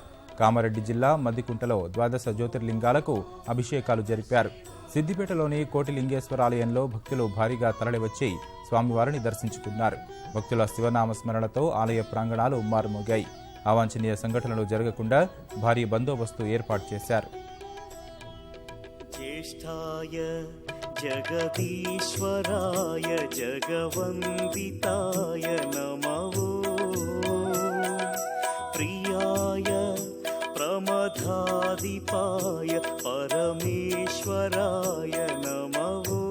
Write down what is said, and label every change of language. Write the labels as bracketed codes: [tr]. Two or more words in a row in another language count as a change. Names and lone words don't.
[te] కామారెడ్డి జిల్లా మద్దికుంటలో ద్వాదశ జ్యోతిర్లింగాలకు అభిషేకాలు జరిపారు. సిద్దిపేటలోని కోటిలింగేశ్వర ఆలయంలో భక్తులు భారీగా తరలివచ్చి స్వామివారిని దర్శించుకున్నారు. భక్తుల శివనామస్మరణతో ఆలయ ప్రాంగణాలు మారుమోగాయి. అవాంఛనీయ సంఘటనలు జరగకుండా భారీ బందోబస్తు ఏర్పాటు చేశారు. [sa] ज्येष्ठाय जगदीश्वराय जगवन्दिताय नमः प्रियाय प्रमथाधिपाय परमेश्वराय नमः